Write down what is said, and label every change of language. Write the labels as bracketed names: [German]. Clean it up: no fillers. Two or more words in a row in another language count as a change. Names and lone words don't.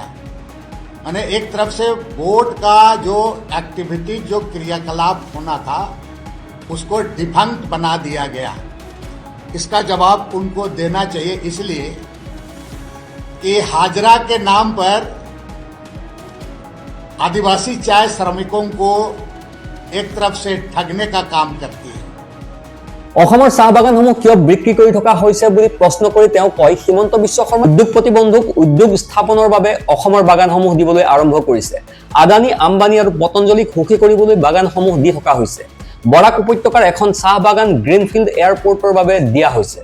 [Hindi] माने एक तरफ से बोर्ड का जो एक्टिविटी, जो क्रियाकलाप होना था, उसको डिफंक्ट बना दिया गया। इसका जवाब उनको देना चाहिए, इसलिए कि हाजरा के नाम पर आदिवासी चाय श्रमिकों को एक तरफ से ठगने का काम करती है। [Assamese] অসমৰ চাহ বাগানসমূহ কিয় বিক্ৰী কৰি থকা হৈছে বুলি প্ৰশ্ন কৰি তেওঁ কয়, হিমন্ত বিশ্ব শৰ্মা উদ্যোগপতি বন্ধুক উদ্যোগ স্থাপনৰ বাবে অসমৰ বাগানসমূহ দিবলৈ আৰম্ভ কৰিছে। আদানী, আম্বানী আৰু পতঞ্জলীক সুখী কৰিবলৈ বাগানসমূহ দি থকা হৈছে। বৰাক উপত্যকাৰ এখন চাহ বাগান গ্ৰীণফিল্ড এয়াৰপোৰ্টৰ বাবে দিয়া হৈছে।